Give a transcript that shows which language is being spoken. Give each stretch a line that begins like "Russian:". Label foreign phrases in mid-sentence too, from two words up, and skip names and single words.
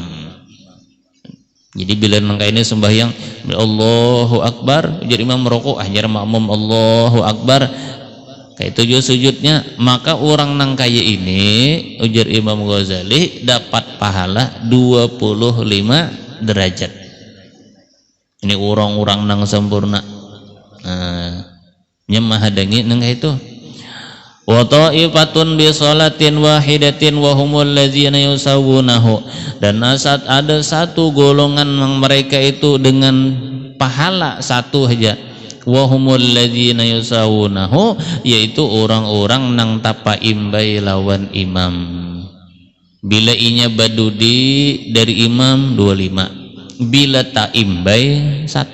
Banjar: Jadi bila nangka ini sembahyang Allahu Akbar, jadi imam ruku, hanya makmum Allahu Akbar, kayak tujuh sujudnya, maka orang nang kaya ini ujar Imam Ghazali dapat pahala 25 derajat. Ini orang-orang nang sempurna. Nyemahadangi nang itu.
Arabic: وطائفة بصلاة واحدة وهم الذين يساوونه,
Indonesian: dan ada satu golongan yang mereka itu dengan pahala satu saja.
Arabic: وهم الذين يساوونه,
Banjar: yaitu orang-orang nang tapa imbai lawan imam. Bila inya badudi dari imam 25, bila tak imbai 1.